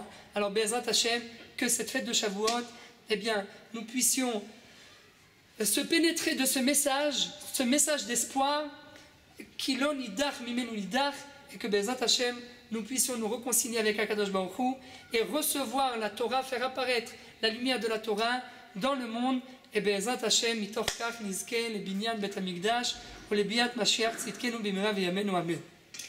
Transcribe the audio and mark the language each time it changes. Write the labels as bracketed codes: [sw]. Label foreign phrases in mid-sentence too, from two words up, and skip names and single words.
[fr] Alors [he] בעזרת השם, [fr] que cette fête de Shavuot, eh bien nous puissions se pénétrer de ce message d'espoir, [he] כי לא נדח ממנו נדח, [fr] et que [he] בעזרת השם [fr] nous puissions nous réconcilier avec [he] הקדוש ברוך הוא [fr] et recevoir la Torah, faire apparaître la lumière de la Torah dans le monde. [he] Et בעזרת השם מתוך כך נזכה ל בנין בית המקדש ou לביאת משיח צדקנו במהרה בימינו אמן.